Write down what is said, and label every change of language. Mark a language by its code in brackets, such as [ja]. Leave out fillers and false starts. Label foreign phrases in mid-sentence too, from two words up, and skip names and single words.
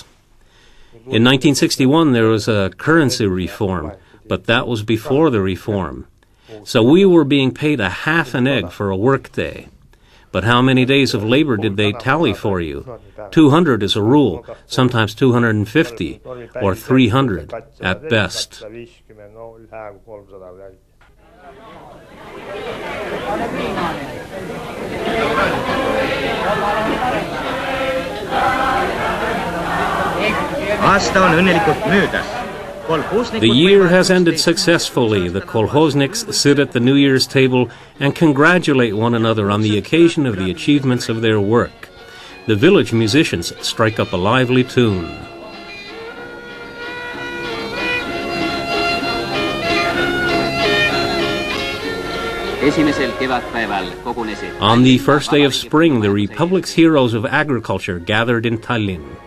[en] In 1961, there was a currency reform, but that was before the reform. So we were being paid a half an egg for a workday. But how many days of labor did they tally for you? 200 is a rule, sometimes 250, or 300 at best. [et] Aasta on õnnelikult möödas. [en] The year has ended successfully. The kolhozniks sit at the New Year's table and congratulate one another on the occasion of the achievements of their work. The village musicians strike up a lively tune. On the first day of spring, the Republic's heroes of agriculture gathered in Tallinn.